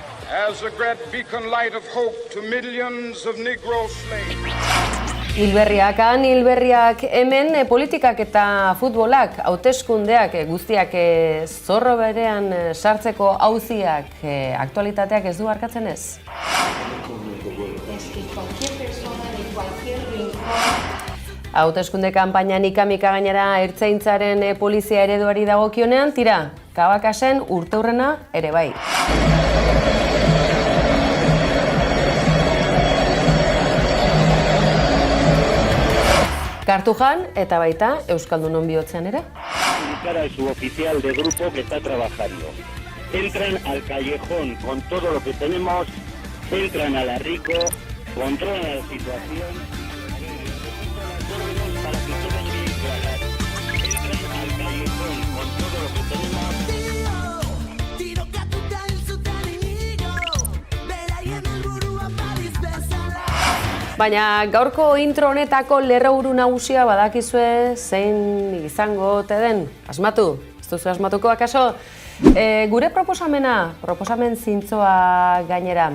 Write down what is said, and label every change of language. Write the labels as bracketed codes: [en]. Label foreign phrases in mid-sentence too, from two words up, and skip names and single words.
[en] as a great beacon light of hope to millions of Negro slaves. [eu] Hilberriak han, hilberriak hemen, politikak eta futbolak, hauteskundeak guztiak zorro berean sartzeko auziak, aktualitateak ez du arkatzen ez? Hauteskunde kanpainan ikamika gainera ertzaintzaren polizia ereduari dagokionean, tira, Kabakasen urteurrena ere bai. Kartujan eta baita Euskaldunon bihotzean ere. [es] Comunicar al suboficial de grupo que está trabajando. Entran al callejón con todo lo que tenemos, entran a la Rico, controlan la situación. Para que queden bien claras. Entran al callejón con todo lo que tenemos. [eu] Baina gaurko intro honetako lerroburu nagusia badakizue zein izango ote den. Asmatu, ez duzu asmatuko akaso? Gure proposamen zintzoa gainera.